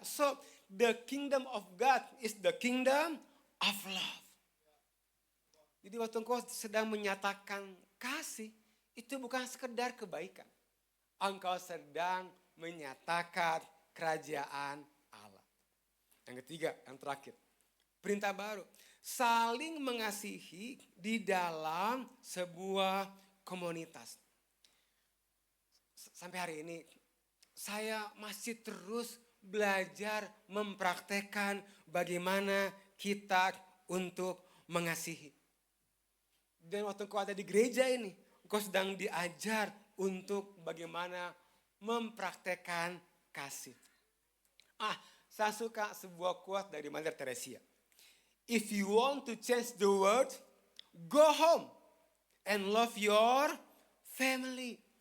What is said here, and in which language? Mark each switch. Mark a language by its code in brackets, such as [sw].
[en] So, the kingdom of God is the kingdom of love. [id] Jadi waktu engkau sedang menyatakan kasih, itu bukan sekedar kebaikan. Engkau sedang menyatakan kerajaan Allah. Yang ketiga, yang terakhir. Perintah baru. Saling mengasihi di dalam sebuah komunitas. Sampai hari ini saya masih terus belajar mempraktekkan bagaimana kita untuk mengasihi. Dan waktu engkau ada di gereja ini, engkau sedang diajar untuk bagaimana mempraktekkan kasih. Saya suka sebuah quote dari Mother Teresa. [en] If you want to change the world, go home and love your family.